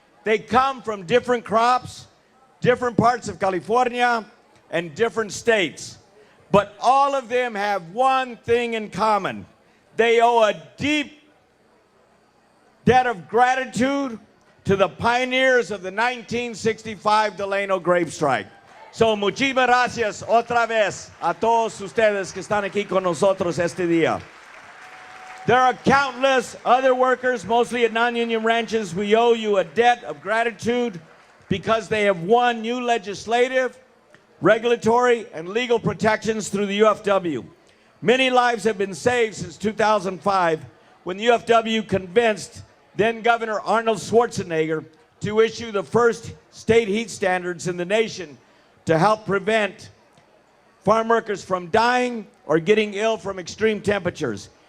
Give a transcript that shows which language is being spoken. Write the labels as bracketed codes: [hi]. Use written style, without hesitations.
[en] They come from different crops, different parts of California, and different states. But all of them have one thing in common. They owe a deep debt of gratitude to the pioneers of the 1965 Delano grape strike. [es] So, muchísimas gracias otra vez a todos ustedes que están aquí con nosotros este día. [en] There are countless other workers, mostly at non-union ranches. We owe you a debt of gratitude because they have won new legislative, regulatory, and legal protections through the UFW. Many lives have been saved since 2005 when the UFW convinced then Governor Arnold Schwarzenegger to issue the first state heat standards in the nation to help prevent farm workers from dying or getting ill from extreme temperatures.